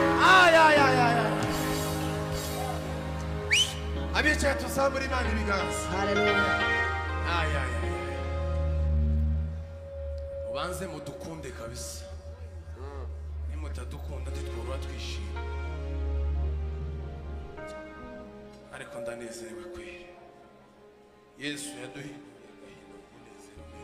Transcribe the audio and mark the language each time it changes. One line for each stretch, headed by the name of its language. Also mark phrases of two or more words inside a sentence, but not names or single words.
Rundi: Ay, ay, ay, ay, ay. Abicaye tuzamure Imana ibiganza. Hallelujah. Ay, ay, ay, ay. Mubanze mudukunde kabisa. Nimutadukunda, ntitworoha twishima. Ariko ndanezerewe kweri. Yesu yaduhinduye agahinda umunezero.